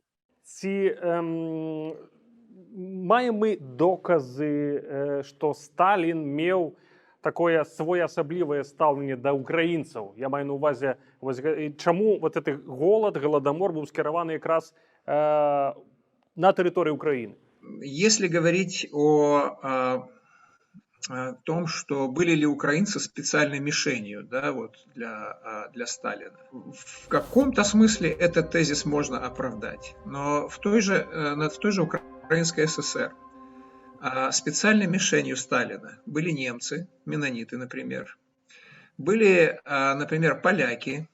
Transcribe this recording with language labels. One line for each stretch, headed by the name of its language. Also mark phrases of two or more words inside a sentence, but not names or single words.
Belarusian: Ці маем мы доказы, што Сталін меў такое своеасаблівае стаўленне да украінцаў? Я маю на ўвазе, чаму вот гэты голад, галадамор быў скіраваны якраз на тэрыторыі Украіны?
Russian: Если говорить о том, что были ли украинцы специальной мишенью, да, вот для Сталина. В каком-то смысле этот тезис можно оправдать, но в той же Украинской ССР специальной мишенью Сталина были немцы, меннониты, например, были, например, поляки.